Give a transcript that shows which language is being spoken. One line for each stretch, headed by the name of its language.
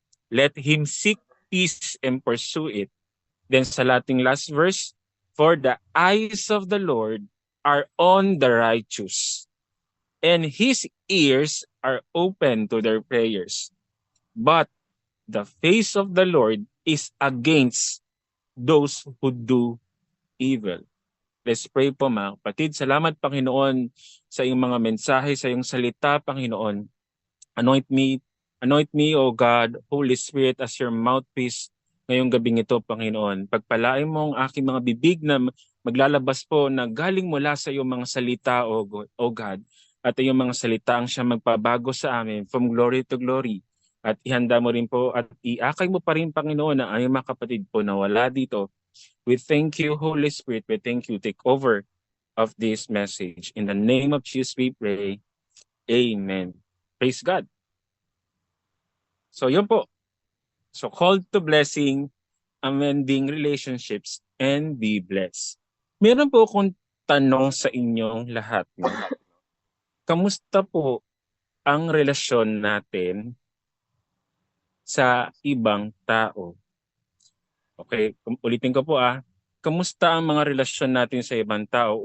English: Let him seek peace and pursue it. Then sa lating last verse, for the eyes of the Lord are on the righteous, and his ears are open to their prayers. But the face of the Lord is against those who do evil. Let's pray
Filipino: po, mga kapatid. Salamat, Panginoon, sa iyong mga mensahe, sa iyong salita, Panginoon.
English: Anoint me, O God, Holy Spirit, as your mouthpiece
Filipino: ngayong gabing ito, Panginoon. Pagpalain mo ang aking mga bibig na maglalabas po na galing mula sa iyong mga salita, O God. At iyong mga salita ang siya magpabago sa amin
English: from glory to glory.
Filipino: At ihanda mo rin po at iakay mo pa rin, Panginoon, na ang mga kapatid po na wala dito.
English: We thank you, Holy Spirit. We thank you. Take over of this message. In the name of Jesus we pray. Amen. Praise God. So yun po. So called to blessing, amending relationships, and be blessed.
Filipino: Meron po akong tanong sa inyong lahat. No? Kamusta po ang relasyon natin sa ibang tao? Okay, ulitin ko po Kamusta ang mga relasyon natin sa ibang tao?